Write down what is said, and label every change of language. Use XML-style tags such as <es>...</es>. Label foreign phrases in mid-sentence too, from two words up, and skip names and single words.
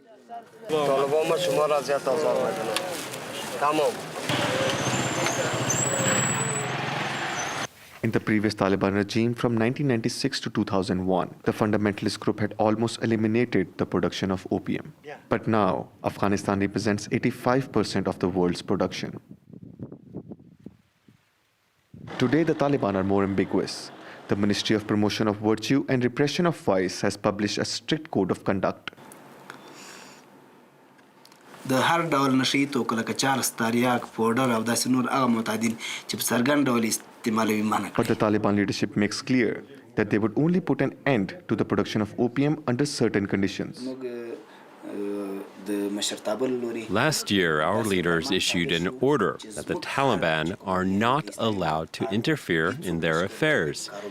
<en>In the previous Taliban regime from 1996 to 2001, the fundamentalist group had almost eliminated the production of opium. But now, Afghanistan represents 85% of the world's production. Today, the Taliban are more ambiguous. The Ministry of Promotion of Virtue and Repression of Vice has published a strict code of conduct.</en> <ps>د هر ډول نشي توکو لکه چارس تریاک پودر او داسې نور هغه معتادین چې په څرګند ډول استعمالوي منع کړي.</ps> <en>But the Taliban leadership makes clear that they would only put an end to the production of opium under certain conditions. Last year, our leaders issued an order that the Taliban are not allowed to interfere in their affairs.</en>